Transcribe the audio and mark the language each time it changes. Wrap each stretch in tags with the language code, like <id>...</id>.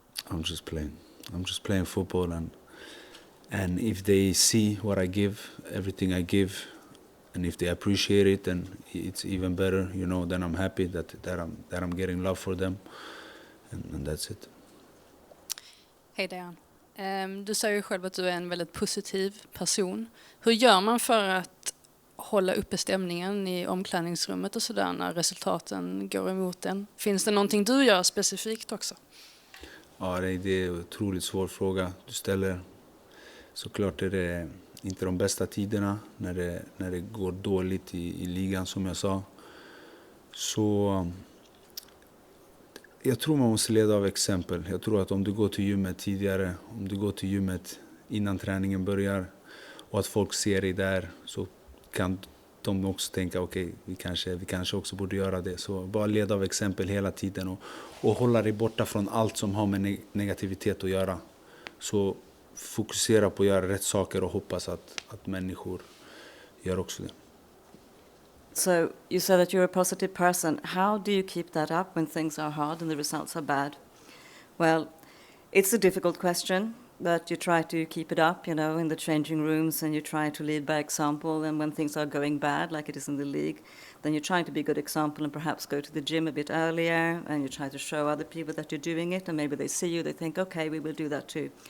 <en>I'm just playing football, and if they see what I give, everything I give, and if they appreciate it, then it's even better, then I'm happy that I'm getting love for them, and that's it.</en> <sv>Hej Dejan. Du säger ju själv att du är en väldigt positiv person. Hur gör man för att hålla uppe stämningen i omklädningsrummet och sådär när resultaten går emot en? Finns det någonting du gör specifikt också? Ja, det är en otroligt svår fråga du ställer. Såklart är det inte de bästa tiderna när det går dåligt i ligan, som jag sa. Så jag tror man måste leda av exempel. Jag tror att om du går till gymmet tidigare, om du går till gymmet innan träningen börjar och att folk ser dig där, så kan de också tänka okej, vi kanske också borde göra det. Så bara leda av exempel hela tiden och hålla dig borta från allt som har med negativitet att göra. Så fokusera på att göra rätt saker och hoppas att människor gör också det.</sv> <en>So you said that you're a positive person. How do you keep that up when things are hard and the results are bad? Well, it's a difficult question. But you try to keep it up, you know, in the changing rooms, and you try to lead by example. And when things are going bad, like it is in the league, then you're trying to be a good example and perhaps go to the gym a bit earlier, and you try to show other people that you're doing it, and maybe they see you, they think, okay, we will do that too.</en>